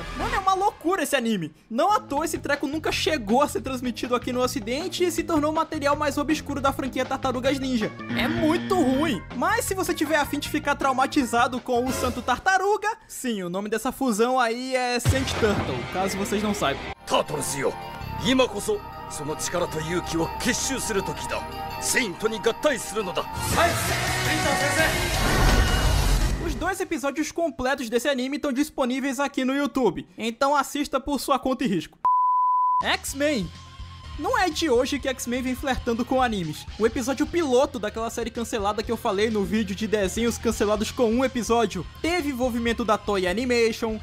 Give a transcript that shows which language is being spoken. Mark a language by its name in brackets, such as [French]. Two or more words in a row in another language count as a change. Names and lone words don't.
[Portuguese] Mano, é uma loucura esse anime. Não à toa esse treco nunca chegou a ser transmitido aqui no ocidente e se tornou o material mais obscuro da franquia Tartarugas Ninja. É muito ruim. Mas se você tiver a fim de ficar traumatizado com o Santo Tartaruga, sim, o nome dessa fusão aí é Saint Turtle, caso vocês não saibam. [Japanese] Turtlesよ、今こそその力と勇気を結集する時だ。セイントに合体するのだ。はい、セイント先生。 [Portuguese] Os 2 episódios completos desse anime estão disponíveis aqui no YouTube, então assista por sua conta e risco. X-Men. Não é de hoje que X-Men vem flertando com animes. O episódio piloto daquela série cancelada que eu falei no vídeo de desenhos cancelados com um episódio teve envolvimento da Toei Animation.